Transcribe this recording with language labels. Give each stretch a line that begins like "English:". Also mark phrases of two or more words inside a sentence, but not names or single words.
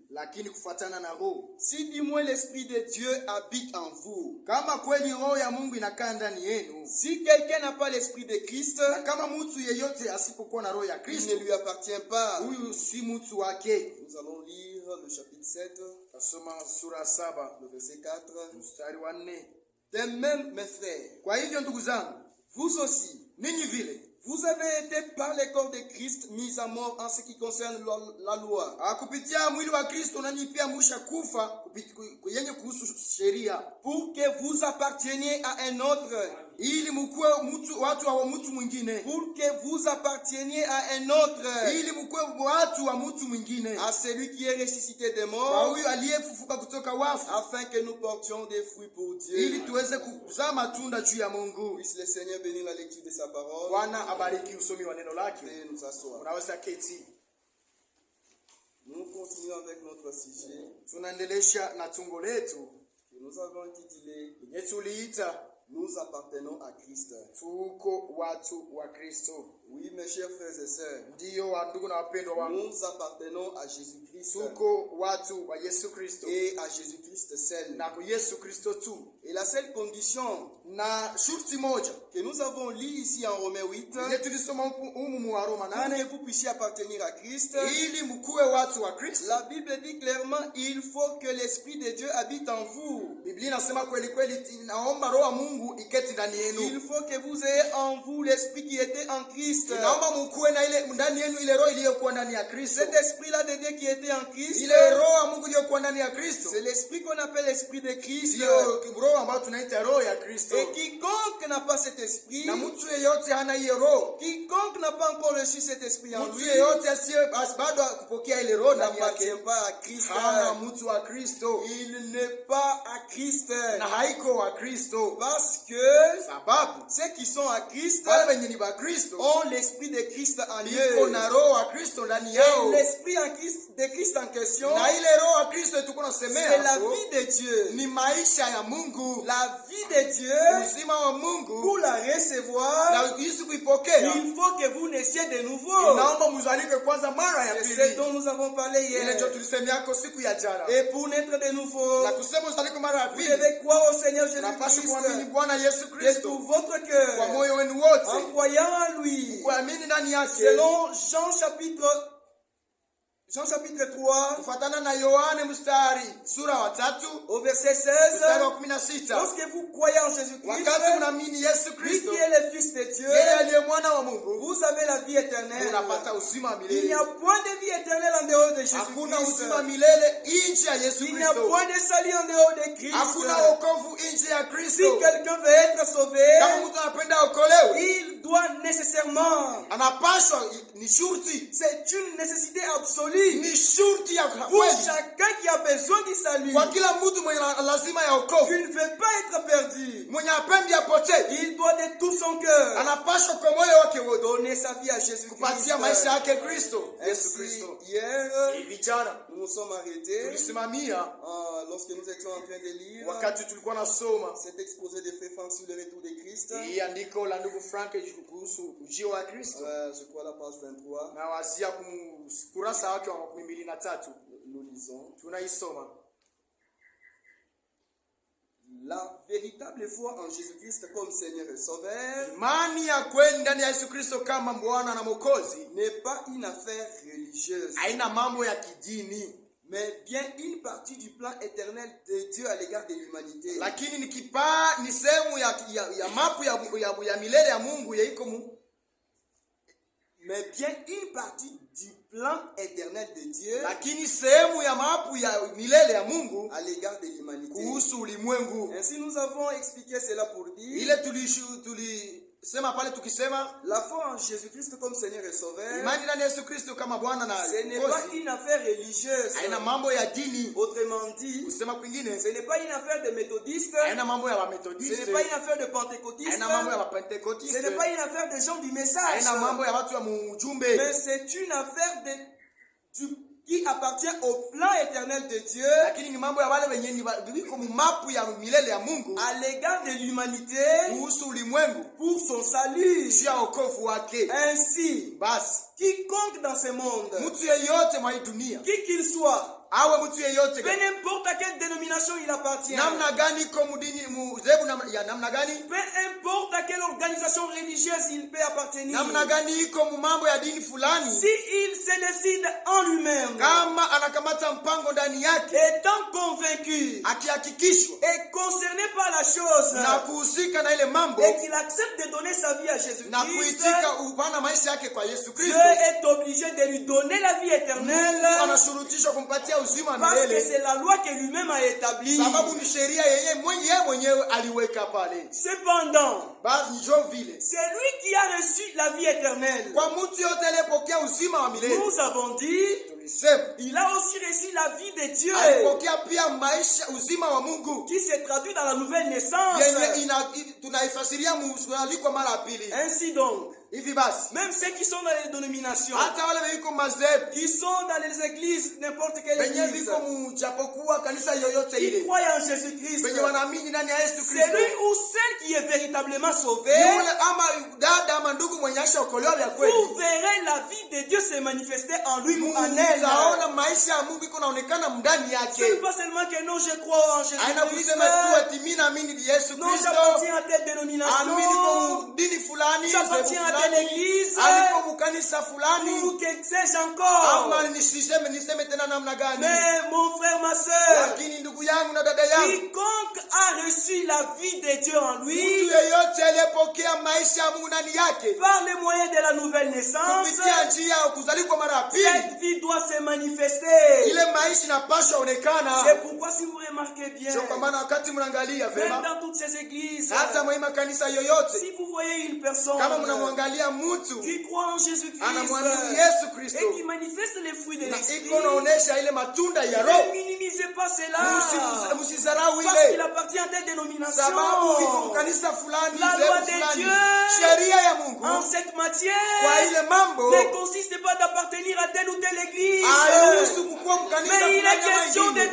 Swahili: lakini kufuatana na roho.
French: Si du moins l'esprit de Dieu habite en vous.
Swahili: Kama kweli roho ya Mungu inakaa ndani yenu,
French: Si quelqu'un n'a pas l'esprit de Christ,
Swahili: na kama mtu yeyote asipokuwa na roho ya
French: il
Swahili: Kristo,
French: ne lui appartient pas.
Swahili: huyu si mtu wake.
French: Nous allons lire le chapitre 7,
Swahili: Tasoma sura 7
French: le verset 4.
Swahili: mstari wa 4.
French: De même, mes frères,
Swahili: Kwa hivyo ndugu zangu,
French: vous aussi,
Swahili: ninyi vile
French: vous avez été par le corps de Christ mis à mort en ce qui concerne la loi,
Swahili: kupitia mwili wa Kristo nanyi pia musha kufa yenye kuhusu sheria,
French: pour que vous apparteniez à un autre,
Swahili: ili mkuwe watu wa mtu mwingine,
French: pour que vous apparteniez à un autre,
Swahili: ili mkuwe watu wa mtu mwingine,
French: à celui qui est ressuscité des
Swahili: kwa
French: morts,
Swahili: huyu aliyefufuka kutoka wafu,
French: afin que nous portions des fruits pour
Swahili: ili
French: Dieu.
Swahili: tuweze kuzaa matunda juu ya Mungu.
French: Puisse le Seigneur bénir la lecture de sa parole.
Swahili: Bwana abariki usomi wa neno lake.
French: Veuillez nous asseoir.
Swahili: Unaweza keti.
French: Nous continuons avec notre sujet
Swahili: Tunaendelesha na tungo letu
French: que nous avons intitulé
Swahili: yenye tuliita
French: Nous appartenons à Christ.
Swahili: tuko watu wa Kristo.
French: Oui, mes chers frères et sœurs,
Swahili: Ndiyo wa ndugu na wapendwa wangu,
French: nous appartenons à Jésus-Christ
Swahili: tuko watu wa Yesu Kristo
French: et à Jésus-Christ seul.
Swahili: na kwa Yesu Kristo tu,
French: Et la seule condition
Swahili: na shurti moja
French: que nous avons lue ici en Romains 8,
Swahili: ile tulisoma humu mu Waroma
French: pour
Swahili: 8,
French: que vous puissiez appartenir à Christ,
Swahili: ili mkuwe watu wa Kristo.
French: la Bible dit clairement, il faut que l'Esprit de Dieu habite en vous.
Swahili: Biblia inasema kweli kweli, inaomba roho wa Mungu iketi ndani yenu.
French: Il faut que vous ayez en vous l'Esprit qui était en Christ.
Swahili: Inaomba mkuwe na ile ndani yenu ile roho iliyokuwa ndani ya Kristo.
French: Cet esprit-là de Dieu qui était en Christ,
Swahili: Ile roho wa Mungu iliyokuwa ndani ya Kristo
French: c'est l'esprit qu'on appelle l'esprit de Christ.
Swahili: ndio roho ambayo tunaita roho ya Kristo.
French: Et quiconque n'a pas cet esprit,
Swahili: Na mtu yeyote hana hiyo roho,
French: quiconque n'a pas encore reçu cet esprit en
Swahili: mtu
French: lui,
Swahili: yeyote asiye bado kupokea ile roho ndani
French: n'appartient
Swahili: yake,
French: pas à Christ.
Swahili: hana mtu wa Kristo
French: Il n'est pas à Christ.
Swahili: na haiko wa Kristo,
French: Parce que
Swahili: sababu
French: ceux qui sont à Christ
Swahili: wale wenye ni wa Kristo
French: ont l'esprit de Christ en
Swahili: iko
French: eux.
Swahili: na roho wa Kristo ndani
French: Et
Swahili: yao.
French: l'esprit en Christ, de Christ en question,
Swahili: Na ile roho wa Kristo tuko
French: c'est
Swahili: nasemea
French: la
Swahili: hapo,
French: vie de Dieu.
Swahili: ni maisha ya Mungu,
French: La vie de Dieu,
Swahili: uzima wa Mungu.
French: pour la recevoir,
Swahili: Na Yesu kuipokea,
French: il faut que vous naissiez de nouveau.
Swahili: naomba mzalike kwanza mara ya
French: C'est ce
Swahili: pili.
French: dont nous avons parlé
Swahili: Ile ndio
French: hier.
Swahili: tulisemeako siku ya jana.
French: Et pour naître de nouveau,
Swahili: Na kusema mzalike mara ya
French: vous
Swahili: pili,
French: devez croire au Seigneur
Swahili: napaswa kuamini
French: Jésus-Christ
Swahili: Bwana Yesu
French: de
Swahili: Kristo
French: tout votre
Swahili: kwa
French: cœur,
Swahili: moyo wenu
French: en
Swahili: wote,
French: croyant en lui.
Swahili: kuamini ndani yake,
French: Selon Jean chapitre 3,
Swahili: kufuatana na Yohane sura wa 3
French: au verset
Swahili: mstari
French: 16.
Swahili: wa 16.
French: Lorsque vous croyez en Jésus-Christ,
Swahili: Wakati mnaamini Yesu
French: lui
Swahili: Kristo,
French: qui est le Fils de Dieu,
Swahili: yeye aliye mwana wa Mungu,
French: vous avez la vie éternelle.
Swahili: unapata uzima wa
French: Il n'y
Swahili: milele.
French: a point de vie éternelle en dehors de
Swahili: Hakuna
French: Jésus-Christ.
Swahili: uzima wa milele nje ya Yesu
French: Il n'y a
Swahili: Kristo.
French: point de salut en dehors de Christ.
Swahili: Hakuna wokovu nje ya
French: Si
Swahili: Kristo.
French: quelqu'un veut être sauvé,
Swahili: Kama mtu anapenda okolewe,
French: il doit nécessairement,
Swahili: anapaswa, ni shurti,
French: c'est une nécessité absolue
Swahili: ni shurti ya
French: pour
Swahili: kweli
French: chacun qui a besoin du salut.
Swahili: kwa kila mtu mwenye lazima ya wokovu,
French: Tu ne veux pas être perdu.
Swahili: mwenye apendi apotee,
French: Il doit de tout son cœur
Swahili: anapaswa kwa moyo wake wote
French: donner sa vie à Jésus-Christ.
Swahili: kupatia maisha yake Kristo Yesu
French: Ainsi,
Swahili: Kristo.
French: hier,
Swahili: Hivi jana
French: nous nous sommes arrêtés
Swahili: tulisimamia
French: lorsque nous étions en train de lire
Swahili: wakati tulikuwa nasoma
French: cet exposé de Frère Franck sur le retour de Christ.
Swahili: hii andiko la ndugu Frank kuhusu ujio wa Kristo,
French: Je crois la page 23.
Swahili: na wazia kurasa wake wa 23
French: Nous lisons.
Swahili: tunaisoma.
French: La véritable foi en Jésus-Christ comme Seigneur et Sauveur
Swahili: Imani ya kweli ndani ya Yesu Kristo kama Bwana na Mwokozi
French: n'est pas une affaire religieuse,
Swahili: haina mambo ya kidini,
French: mais bien une partie du plan éternel de Dieu à l'égard de l'humanité.
Swahili: lakini ni sehemu ya mapu ya milele ya Mungu yaiko
French: Mais bien une partie du plan éternel de Dieu
Swahili: lakini sehemu ya mapu ya milele ya Mungu
French: à l'égard de l'humanité.
Swahili: kuhusu ulimwengu.
French: Ainsi nous avons expliqué cela pour dire
Swahili: Ile tulisema pale tukisema
French: la foi en Jésus-Christ comme Seigneur et Sauveur,
Swahili: imani ndani ya Yesu Kristo kama Bwana na
French: ce n'est pas
Swahili: Mwokozi
French: une affaire religieuse.
Swahili: haina mambo ya dini.
French: Autrement dit,
Swahili: Kusema kwingine,
French: ce n'est pas une affaire de méthodistes,
Swahili: haina mambo ya
French: ce
Swahili: Wamethodiste,
French: n'est pas une affaire de pentecôtistes,
Swahili: haina mambo ya
French: ce
Swahili: Wapentekotiste,
French: n'est pas une affaire de gens du message,
Swahili: haina mambo ya watu wa mujumbe,
French: mais c'est une affaire qui appartient au plan éternel de Dieu
Swahili: lakini ni mambo ya wale wenye viko mapu ya milele ya Mungu
French: à l'égard de l'humanité
Swahili: kuhusu ulimwengu
French: pour son salut.
Swahili: juu ya wokovu wake.
French: Ainsi,
Swahili: Basi
French: quiconque dans ce monde,
Swahili: mtu yeyote mwa hii dunia,
French: qui qu'il soit,
Swahili: awe mtu yeyote
French: peu importe à quelle dénomination il appartient,
Swahili: namna gani iko mudini muzebu ya namna gani,
French: peu importe à quelle organisation religieuse il peut appartenir,
Swahili: namna gani iko mu mambo ya dini fulani,
French: si il se décide en lui-même,
Swahili: kama anakamata mpango ndani yake,
French: étant convaincu
Swahili: akihakikishwa
French: et concerné par la chose,
Swahili: na kuhusika na ile mambo
French: et qu'il accepte de donner sa vie à
Swahili: na
French: Jésus-Christ,
Swahili: kuitika upana maisha yake kwa Yesu
French: Dieu
Swahili: Kristo,
French: est obligé de lui donner la vie éternelle
Swahili: anashurutishwa kumpatia uzima wa
French: parce que
Swahili: milele,
French: c'est la loi que lui-même a établie.
Swahili: sababu ni sheria yeye mwenyewe aliweka pale.
French: Cependant,
Swahili: Basi njo vile
French: c'est lui qui a reçu la vie éternelle.
Swahili: kwa mtu yote aliyepokea uzima wa milele,
French: Nous avons dit,
Swahili: tulisema
French: il a aussi reçu la vie de Dieu
Swahili: alipokea pia maisha uzima wa Mungu
French: qui se traduit dans la nouvelle naissance.
Swahili: yenye tunaifasiria mualiko mara ya pili.
French: Ainsi donc,
Swahili: Hivi basi
French: même ceux qui sont dans les dénominations,
Swahili: hata wale viko madhehebu
French: qui sont dans les églises, n'importe quelle
Swahili: wenye
French: église,
Swahili: viko mjapokuwa kanisa yoyote
French: qui
Swahili: ile,
French: croient en Jésus-Christ,
Swahili: wenye wanaamini ndani ya Yesu
French: celui
Swahili: Kristo,
French: ou celle qui est véritablement sauvé,
Swahili: yule ama dada ama ndugu mwenye ashaokolewa vya kweli,
French: vous verrez la vie de Dieu se manifester en lui ou en elle.
Swahili: mtaona maisha ya Mungu iko naonekana ndani
French: Ce
Swahili: yake.
French: n'est pas seulement que non, je crois en
Swahili: Haina
French: Jésus-Christ,
Swahili: kusema tu ati mimi naamini Yesu
French: non,
Swahili: Kristo,
French: j'appartiens à telle dénomination,
Swahili: amini kwa dini fulani,
French: j'appartiens à telle église,
Swahili: aliko mkanisa fulani,
French: ou que sais-je encore.
Swahili: ama niseme tena namna gani?
French: Mais mon frère, ma soeur,
Swahili: Lakini ndugu yangu na dada yangu,
French: quiconque a reçu la vie de Dieu en
Swahili: mtu
French: lui,
Swahili: yeyote aliyepokea maisha ya Mungu ndani yake
French: par les moyens de la nouvelle naissance,
Swahili: kupitia njia ya kuzaliwa mara ya pili,
French: cette vie doit se manifester.
Swahili: ile maisha inapaswa onekana.
French: C'est pourquoi si vous remarquez bien,
Swahili: Ndio kwa maana wakati mnaangalia
French: même
Swahili: vema,
French: dans toutes ces églises,
Swahili: hata mwa kanisa yoyote,
French: si vous voyez une personne
Swahili: kama mnamwangalia mtu
French: qui croit en Jésus-Christ
Swahili: anamwamini Yesu Kristo
French: et qui manifeste les fruits de
Swahili: na
French: l'esprit,
Swahili: iko naonesha ile matunda ya
French: ne
Swahili: Roho,
French: minimisez pas cela,
Swahili: msizarau
French: parce qu'il
Swahili: ile,
French: appartient à telle dénomination.
Swahili: sababu iko kanisa fulani,
French: La loi
Swahili: sehemu
French: de
Swahili: fulani.
French: Dieu
Swahili: Sheria ya Mungu
French: en cette matière
Swahili: kwa ile mambo
French: ne consiste pas d'appartenir à telle ou telle église,
Swahili: hairuhusu kukuwa mkanisa
French: mais il est
Swahili: fulani ama
French: question de